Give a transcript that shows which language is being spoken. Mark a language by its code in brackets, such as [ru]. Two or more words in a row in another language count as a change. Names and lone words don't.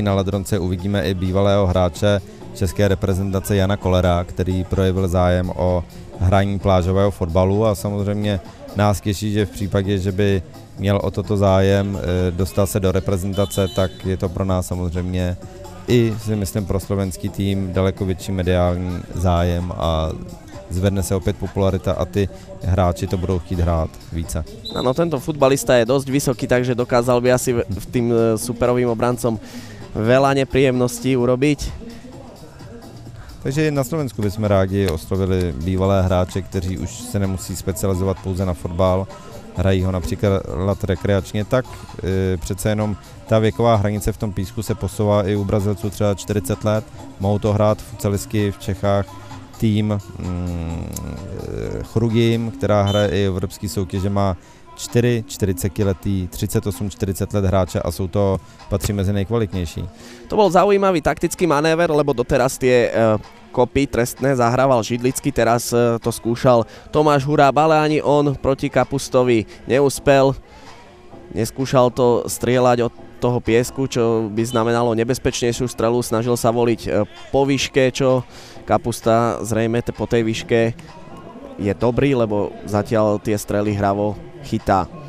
[cs] na Ladronce uvidíme i bývalého hráče české reprezentace Jana Kolera, který projevil zájem o hraní plážového fotbalu a samozřejmě nás těší, že v případě, že by měl o toto zájem, dostal se do reprezentace, tak je to pro nás samozřejmě i si myslím pro slovenský tým daleko větší mediální zájem a zvedne se opět popularita a ty hráči to budou chtít hrát více. Ano, [sk] tento futbalista je dosť vysoký, takže dokázal by asi tým superovým obrancom veľa nepríjemností urobiť. [cs] Takže na Slovensku bychom rádi oslovili bývalé hráče, kteří už se nemusí specializovat pouze na fotbal, hrají ho například rekreačně, tak přece jenom ta věková hranice v tom písku se posouvá i u Brazilců třeba 40 let, mohou to hrát futsalistky v Čechách, tým Chrugim, která hraje i evropský soutěže, má 4 40letý, 38-40 let hráče a patří mezi nejkvalitnější. [sk] To bol zaujímavý taktický manéver, lebo doteraz tie kopy trestné zahrával Židlický, teraz to skúšal Tomáš Huráb, ale ani on proti Kapustovi neúspel. Neskúšal to strieľať od toho piesku, čo by znamenalo nebezpečnejšiu strelu, snažil sa voliť po výške, čo Kapusta zrejme po tej výške je dobrý, lebo zatiaľ tie strely hravo chytá.